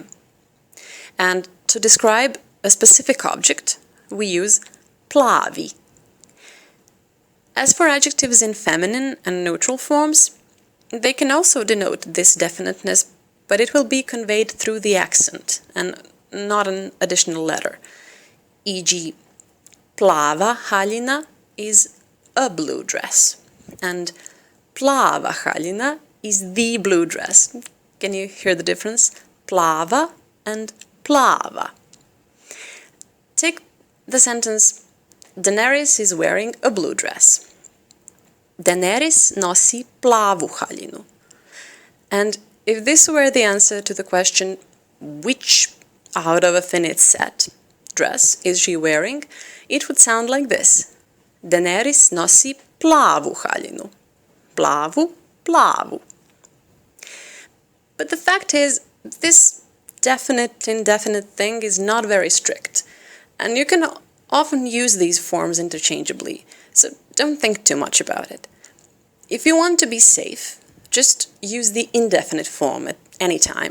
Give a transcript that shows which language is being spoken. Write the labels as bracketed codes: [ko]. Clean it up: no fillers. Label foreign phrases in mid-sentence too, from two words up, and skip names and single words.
[en] And to describe a specific object, we use plavi. As for adjectives in feminine and neutral forms, they can also denote this definiteness, but it will be conveyed through the accent and not an additional letter. E.g., [hr] plava haljina [en] is a blue dress, and [hr] plava haljina [en] is the blue dress. Can you hear the difference? [hr] Plava and plava. [en] Take the sentence, Daenerys is wearing a blue dress. [hr] Daenerys nosi plavu haljinu. [en] And if this were the answer to the question, which out of a finite set dress is she wearing, it would sound like this. [hr] Daenerys nosi plavu haljinu. Plavu, plavu. [en] But the fact is, this definite, indefinite thing is not very strict. And you can often use these forms interchangeably, so don't think too much about it. If you want to be safe, just use the indefinite form at any time.